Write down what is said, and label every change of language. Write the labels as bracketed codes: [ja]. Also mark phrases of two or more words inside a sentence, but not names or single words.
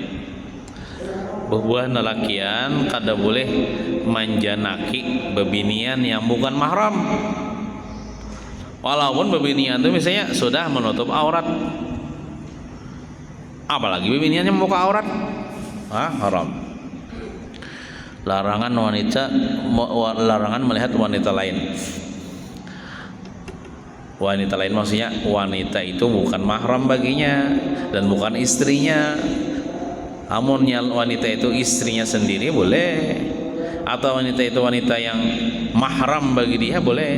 [bjn] Bubuhan lelakian kada boleh manjanaki bebinian yang bukan mahram. Walaupun bebinian itu misalnya sudah menutup aurat, apalagi bebiniannya membuka aurat, haram. [id] Larangan melihat wanita lain. Wanita lain maksudnya wanita itu bukan mahram baginya dan bukan istrinya. [bjn] Amunnya wanita itu istrinya sendiri boleh, atau wanita itu wanita yang mahram bagi dia boleh.